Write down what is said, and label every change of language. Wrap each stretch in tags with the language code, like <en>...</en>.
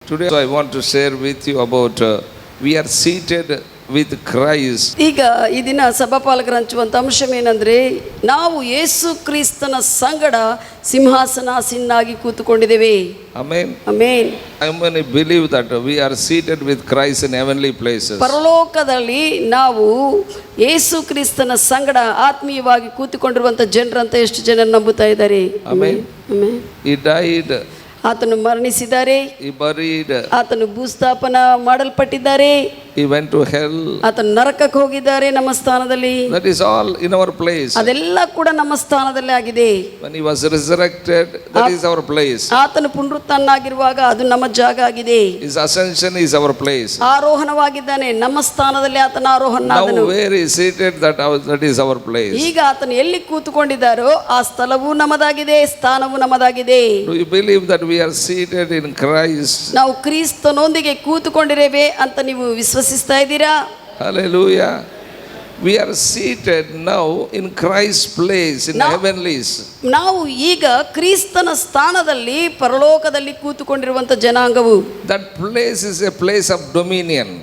<en>Today I want to share with you about we are seated with Christ.</en> <kn>ಈಗ ಈ ದಿನ ಸಭಾಪಾಲಕರು ಹಂಚುವಂಥ ಅಂಶವೇನೆಂದರೆ ನಾವು ಯೇಸು ಕ್ರಿಸ್ತನ ಸಂಗಡ ಸಿಂಹಾಸನಾಸೀನನಾಗಿ ಕೂತುಕೊಂಡಿದ್ದೇವೆ.</kn> <en>Amen.</en> <kn>Amen.</kn> <en>How many believe that we are seated with Christ in heavenly places?</en> <kn>ಪರಲೋಕದಲ್ಲಿ ನಾವು ಯೇಸು ಕ್ರಿಸ್ತನ ಸಂಗಡ ಆತ್ಮೀಯವಾಗಿ ಕೂತುಕೊಂಡಿರುವಂಥ ಜನರಂತ ಎಷ್ಟು ಜನ ನಂಬುತ್ತಾ ಇದ್ದಾರೆ?</kn> <en>Amen.</en> <kn>ಆಮೆನ್.</kn> <en>He died.</en> <kn>ಆತನು ಮರಣಿಸಿದ್ದಾರೆ.</kn> <en>He buried.</en> <kn>ಆತನು ಭೂಸ್ಥಾಪನ ಮಾಡಲ್ಪಟ್ಟಿದ್ದಾರೆ.</kn> <en>He went to hell.</en> <kn>ಆತನು ನರಕಕ್ಕೆ ಹೋಗಿದ್ದಾರೆ ನಮ್ಮ ಸ್ಥಾನದಲ್ಲಿ.</kn> <en>That is all in our place.</en> <kn>ಅದೆಲ್ಲ ಕೂಡ ನಮ್ಮ ಸ್ಥಾನದಲ್ಲೇ ಆಗಿದೆ.</kn> <en>When he was resurrected, that is our place.</en> <kn>ಆತನು ಪುನರುತ್ಥಾನನಾಗಿರುವಾಗ ಅದು ನಮ್ಮ ಜಾಗ ಆಗಿದೆ.</kn> <en>His ascension is our place.</en> <kn>ಆರೋಹಣವಾಗಿದ್ದಾನೆ, ನಮ್ಮ ಸ್ಥಾನದಲ್ಲಿ ಆತನ</kn> <en>Now</en> <kn>ಆರೋಹಣನಾದನು.</kn> <en>where he is seated, that is our place.</en> <kn>ಈಗ ಆತನು ಎಲ್ಲಿ ಕೂತುಕೊಂಡಿದ್ದಾರೋ ಆ ಸ್ಥಳವೂ ನಮ್ಮದಾಗಿದೆ, ಸ್ಥಾನವೂ ನಮ್ಮದಾಗಿದೆ.</kn> <en>Do you believe that we are seated in Christ?</en> <kn>ನಾವು ಕ್ರಿಸ್ತನೊಂದಿಗೆ ಕೂತುಕೊಂಡಿದ್ದೇವೆ ಅಂತ ನೀವು ವಿಶ್ವಸಿಸ್ತಾ ಇದ್ದೀರಾ?</kn> <en>Hallelujah. We are seated now in Christ's place in heavenlies.</en> <kn>ನಾವು ಈಗ ಕ್ರಿಸ್ತನ ಸ್ಥಾನದಲ್ಲಿ ಪರಲೋಕದಲ್ಲಿ ಕೂತುಕೊಂಡಿರುವಂತ ಜನಾಂಗವು.</kn> <en>That place is a place of dominion.</en>